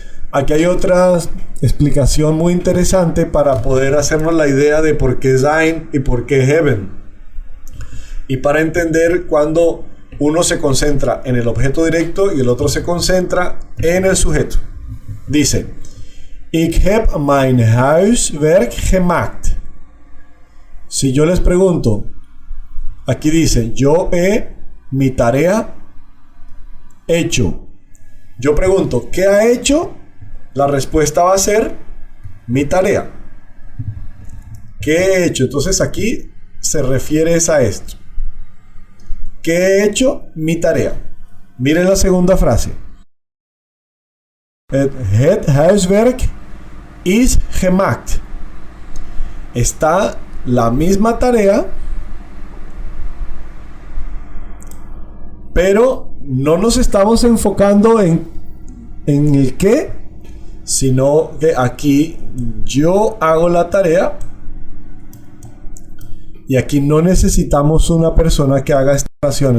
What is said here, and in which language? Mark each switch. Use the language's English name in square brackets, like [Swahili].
[Spanish] Aquí hay otra explicación muy interesante para poder hacernos la idea de por qué sein y por qué hebben. Y para entender cuando uno se concentra en el objeto directo y el otro se concentra en el sujeto. [Dutch] Dice: Ik heb mijn huiswerk gemaakt. [Spanish] Si yo les pregunto, aquí dice, yo he mi tarea hecho. Yo pregunto, ¿qué ha hecho? La respuesta va a ser mi tarea. ¿Qué he hecho? Entonces aquí se refiere a esto. ¿Qué he hecho? Mi tarea. Miren la segunda frase. [Dutch] Het huiswerk is gemaakt. [Spanish] está la misma tarea, pero no nos estamos enfocando en el qué, sino que aquí yo hago la tarea y aquí no necesitamos una persona que haga esta operación.